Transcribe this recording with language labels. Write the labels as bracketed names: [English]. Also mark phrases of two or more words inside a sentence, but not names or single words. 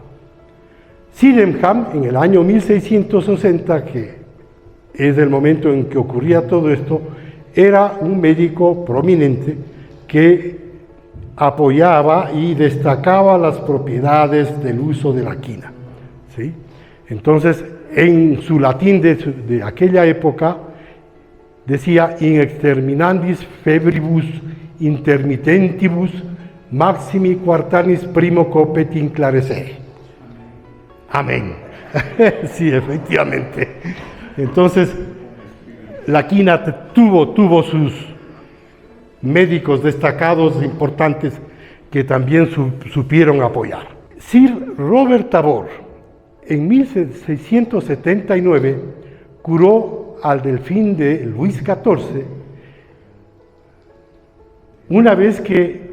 [Spanish] Sydenham, en el año 1660, que es el momento en que ocurría todo esto, era un médico prominente que apoyaba y destacaba las propiedades del uso de la quina, ¿sí? Entonces, en su latín de aquella época, decía: [Latin] in exterminandis febribus intermitentibus maximi quartanis primo copet inclarescere. [Spanish] Amén. Sí, efectivamente. Entonces, la quina tuvo sus médicos destacados, importantes, que también supieron apoyar. Sir Robert Tabor, en 1679, curó al delfín de Luis XIV, una vez que